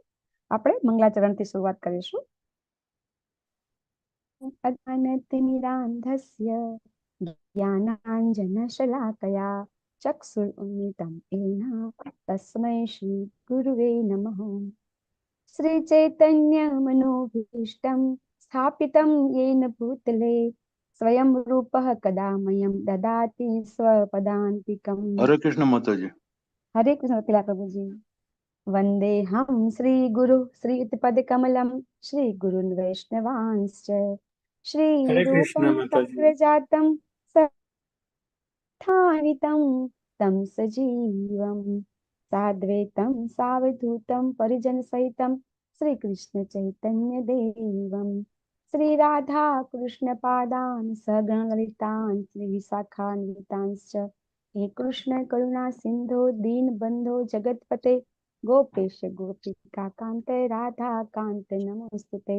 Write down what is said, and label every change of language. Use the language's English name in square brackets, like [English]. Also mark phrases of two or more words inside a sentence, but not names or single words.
[Gujarati] આપણે મંગલાચરણથી શરૂઆત કરીશું. [Sanskrit] अज्ञानतिमिरान्धस्य ज्ञानाञ्जनशलाकया चक्षुरुन्मीलितं येन तस्मै श्री गुरवे नमः. श्री चैतन्य मनोभीष्टं स्थापितं येन भूतले स्वयं रूपः कदा मह्यं ददाति स्वपदान्तिकम्. [Gujarati] હરે કૃષ્ણ માતાજી. हरे कृष्ण पिला प्रभुजी. [Sanskrit] वन्देऽहं श्री गुरु श्रीयुतपद कमलं श्री गुरुन् वैष्णवांश्च श्री रूपं तत्प्रजातं सत्थानितं तं सजीवं साद्वैतं सावधूतं परिजन सहितं श्री कृष्ण चैतन्य देवं श्री राधा कृष्ण पादान् सगण ललितान् श्री विशाखान्वितांश्च हे कृष्ण करुणा सिंधो दीन बंधो जगतपते गोपेश गोपिका कांत राधा कांत नमोस्तुते.